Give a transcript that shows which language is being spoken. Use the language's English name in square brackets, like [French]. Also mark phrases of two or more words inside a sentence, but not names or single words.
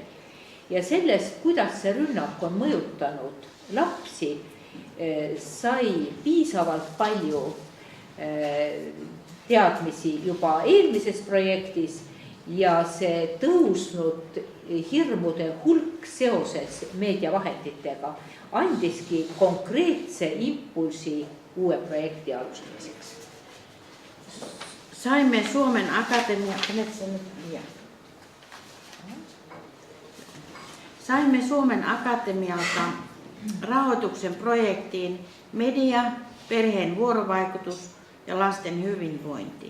[Estonian] Ja sellest, kuidas see rünnak on mõjutanud lapsi, sai piisavalt palju teadmisi juba eelmises projektis ja see tõusnud hirmude hulk seoses meediavahenditega andiski konkreetse impulsi uue projekti alustamiseks. [Finnish] Saimme Suomen Akatemialta rahoituksen projektiin media, perheen vuorovaikutus ja lasten hyvinvointi.